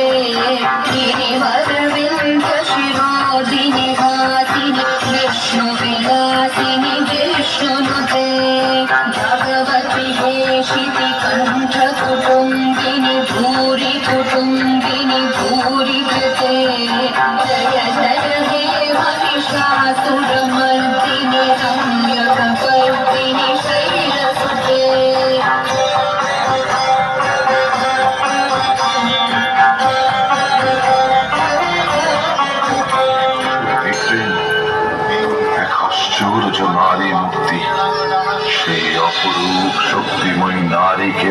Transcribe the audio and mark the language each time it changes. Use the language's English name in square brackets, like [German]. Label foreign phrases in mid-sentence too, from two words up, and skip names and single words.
[Sanskrit] गिरिवरविन्द शिरोदिनि हासिनि विष्णुविलासिनि विष्णुनुते भगवति हेशिति कण्ठ कुटुम्बिनि भूरि कुटुम्बिनि भूरि कृते जय जय हे महिषासुरमर्दिनि रम्यकपर्दिनि शैलसुते [Bangla] দেখলেন এক আশ্চর্য নারী মূর্তি, সেই অপরূপ শক্তিময়ী নারীকে